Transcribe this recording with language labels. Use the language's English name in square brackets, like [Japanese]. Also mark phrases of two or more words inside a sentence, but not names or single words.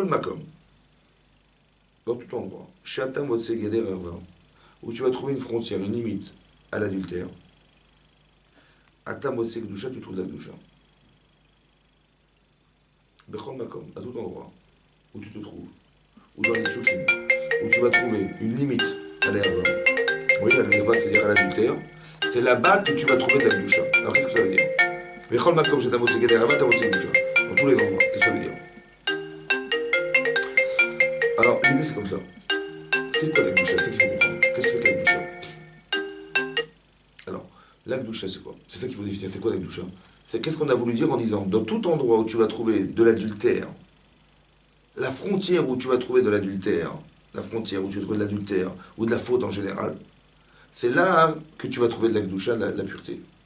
[French] Pourquoi? Chez [Hebrew] כל מקום. [French] dans tout endroit, [Hebrew] שאתה מוצא גדר ערוה, [French] où tu vas trouver une frontière, une limite à l'adultère, [Hebrew] אתה מוצא קדושה, [French] tu trouves la Kedusha. [Hebrew] בכל מקום, [French] à tout endroit où tu te trouves, ou dans les soukim, où tu vas trouver une limite à l'erva. Oui, à l'erva, c'est-à-dire à l'adultère. C'est là-bas que tu vas trouver de la Kedusha. Alors qu'est-ce que ça veut dire? [Hebrew] בכל מקום, שאתה מוצא גדר ערוה, אתה מוצא קדושה. [French] Dans tous les endroits, qu'est-ce que ça veut dire? Alors, l'idée c'est comme ça. C'est quoi la Kedusha? C'est ça qu'il faut comprendre. Qu'est-ce que c'est que la Kedusha? Alors, la Kedusha, c'est quoi? C'est ça qu'il faut définir. C'est quoi la Kedusha? C'est qu'est-ce qu'on a voulu dire en disant, dans tout endroit où tu vas trouver de l'adultère, la frontière où tu vas trouver de l'adultère, la frontière où tu vas trouver de l'adultère, ou de la faute en général, c'est là que tu vas trouver de la Kedusha, la pureté.